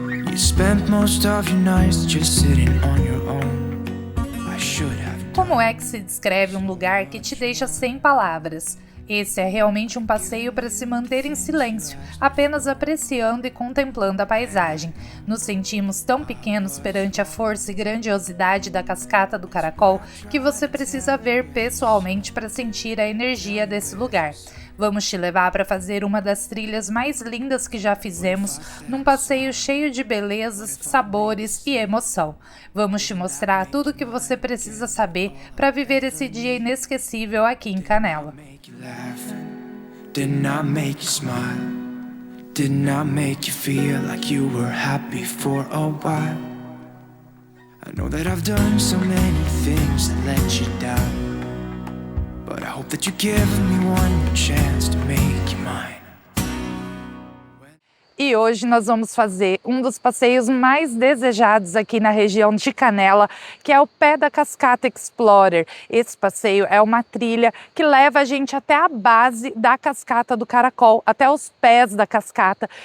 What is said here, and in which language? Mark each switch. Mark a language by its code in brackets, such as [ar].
[en] You spent most of your nights just sitting on your own. I should have. [pt] Como é que se descreve um lugar que te deixa sem palavras? Esse é realmente um passeio para se manter em silêncio, apenas apreciando e contemplando a paisagem. Nos sentimos tão pequenos perante a força e grandiosidade da cascata do Caracol que você precisa ver pessoalmente para sentir a energia desse lugar. Vamos te levar para fazer uma das trilhas mais lindas que já fizemos, num passeio cheio de belezas, sabores e emoção. Vamos te mostrar tudo o que você precisa saber para viver esse dia inesquecível aqui em Canela. [en] Did not make you smile. Did not make you feel like you were happy for a while. I know that I've done so many things that let you down, but I hope that you give me one more chance to make you mine. [pt] E hoje nós vamos fazer um dos passeios mais desejados aqui na região de Canela, que é o Pé da Cascata Explorer. Esse passeio é uma trilha que leva a gente até a base da cascata do Caracol, até os pés da cascata.